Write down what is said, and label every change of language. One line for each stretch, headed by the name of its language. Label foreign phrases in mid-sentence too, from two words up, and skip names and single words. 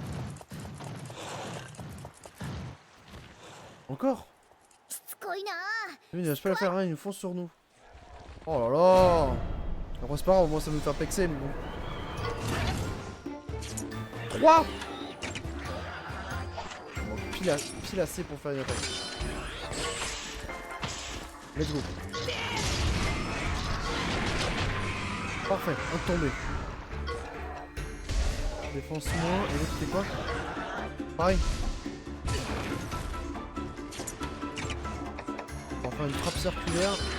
French: Encore?
Japanese: しつこいな。
French: Il ne pas la faire rien, ils nous foncent sur nous. Oh là là. Après c'est pas grave, moi ça va nous faire pexer mais bon. 3. On manque pile assez pour faire une attaque.
English: Let's go.
French: Parfait, un de tombé. Défense moins, et l'autre c'était quoi? Pareil. On va faire une trappe circulaire.